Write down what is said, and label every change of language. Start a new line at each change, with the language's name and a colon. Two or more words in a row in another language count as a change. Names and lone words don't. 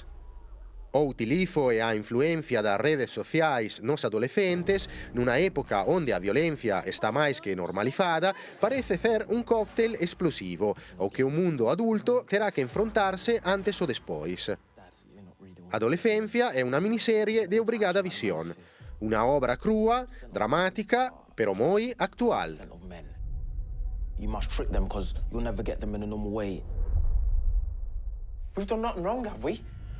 Galician: O utilizo e a influencia das redes sociais nos adolescentes, nunha época onde a violencia está máis que normalizada, parece ser un cóctel explosivo, o que o mundo adulto terá que enfrontarse antes ou despois. Adolescencia é unha miniserie de obrigada visión, unha obra crúa, dramática, pero moi actual.
English: You must trick them because you'll never get them in a normal way. We've done nothing wrong, have we?